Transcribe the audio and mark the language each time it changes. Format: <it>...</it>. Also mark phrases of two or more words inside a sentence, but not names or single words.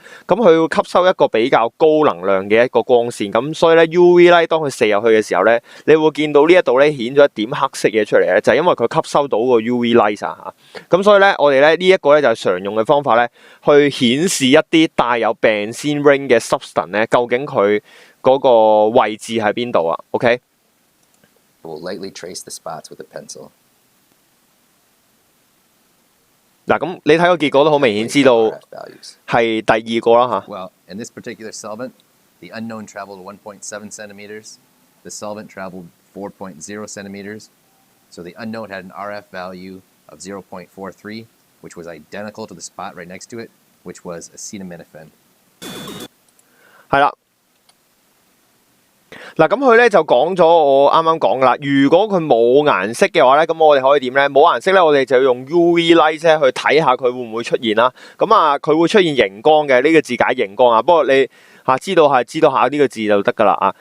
<yue>咁佢會吸收一個比較高能量嘅一個光線，咁所以咧</yue> <en>UV light</en> <yue>當佢射入去嘅時候咧，你會見到呢一度咧顯咗一點黑色嘢出嚟咧，就係因為佢吸收到個</yue> <en>UV light</en> <yue>啊嚇。咁所以咧，我哋咧呢一個咧就係常用嘅方法咧，去顯示一啲帶有</yue> <en>benzene ring</en> <yue>嘅 substance 咧，究竟佢嗰個位置喺邊度啊 ？OK。</yue> <en>We'll lightly trace the spots with a pencil.</en> <yue>嗱，咁你睇個結果都好明顯知道</yue> <en>RF values.</en> <yue>係第二個啦嚇。</yue> <en>Well, in this particular solvent, the unknown traveled 1.7 centimeters. The solvent traveled 4.0 centimeters. So the unknown had an RF value of 0.43, which was identical to the spot right next to it, which was acetaminophen.</en> <yue>係啦。嗱，咁佢咧就講咗我啱啱講噶啦。如果佢冇顏色嘅話咧，咁我哋可以點咧？冇顏色咧，我哋就要用</yue> <en>UV light</en> <yue>咧去睇下佢會唔會出現啦。咁啊，佢會出現熒光嘅，呢個字解熒光啊。不過你知道下呢個字就得噶啦啊。</yue>